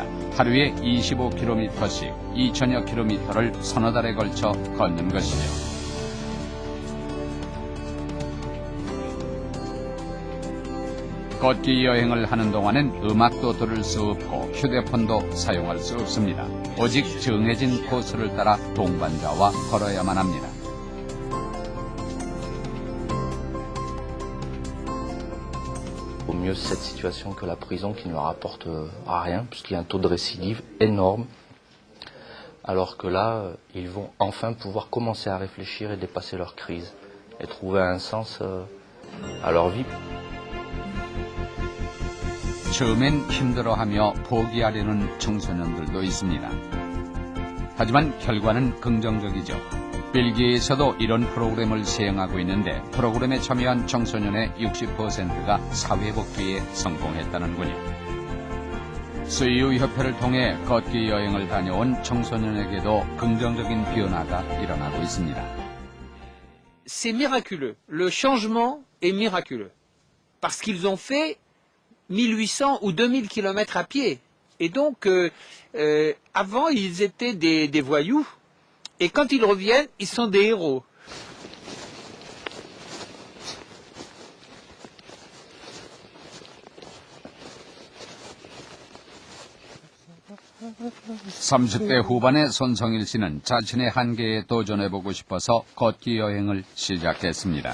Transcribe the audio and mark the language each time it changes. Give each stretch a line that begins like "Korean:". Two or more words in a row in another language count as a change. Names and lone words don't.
Korean: 하루에 25km씩 2,000여 킬로미터를 서너 달에 걸쳐 걷는 것이죠. 걷기 여행을 하는 동안엔 음악도 들을 수 없고 휴대폰도 사용할 수 없습니다. 오직 정해진 코스를 따라 동반자와 걸어야만 합니다.
French: Au mieux cette situation que la prison qui ne leur apporte rien, puisqu'il y a un taux de récidive énorme, alors que là, ils vont enfin pouvoir commencer à réfléchir et dépasser leur crise, et trouver un sens à leur vie.
Korean: 처음엔 힘들어하며 포기하려는 청소년들도 있습니다. 하지만 결과는 긍정적이죠. 벨기에에서도 이런 프로그램을 시행하고 있는데 프로그램에 참여한 청소년의 60%가 사회복귀에 성공했다는군요. 수의협회를 통해 걷기 여행을 다녀온 청소년에게도 긍정적인 변화가 일어나고 있습니다.
French: C'est miraculeux. Le changement est miraculeux. Parce qu'ils ont fait 1800 ou 2000 kilomètres à pied. Et donc, avant, ils étaient des voyous. Et quand ils reviennent, ils sont des héros.
Korean: (30대) 후반의 손성일 씨는 자신의 한계에 도전해보고 싶어서 걷기 여행을 시작했습니다.